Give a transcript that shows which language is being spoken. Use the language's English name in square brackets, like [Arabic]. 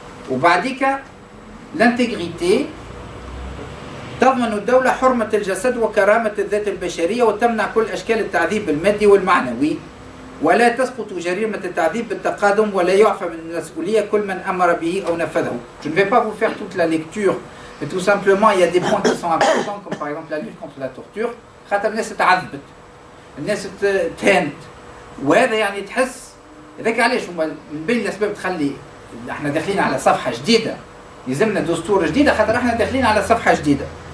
[Arabic] وبعديك l'intégrité: تضمن الدولة حرمة الجسد وكرامة الذات البشرية وتمنع كل أشكال التعذيب المادي والمعنوي، ولا تسقط جريمة التعذيب بالتقادم ولا يعفى من المسؤولية كل من أمر به أو نفذه. [French] Je ne vais pas vous faire toute la lecture, mais tout simplement il y a des points qui sont importants, comme par exemple la lutte contre la torture. [Arabic] خاطر الناس تعذبت، الناس تهانت، وهذا يعني تحس هذاك علاش هما من بين الأسباب تخلي احنا داخلين على صفحة جديدة، يلزمنا دستور جديدة خاطر احنا داخلين على صفحة جديدة.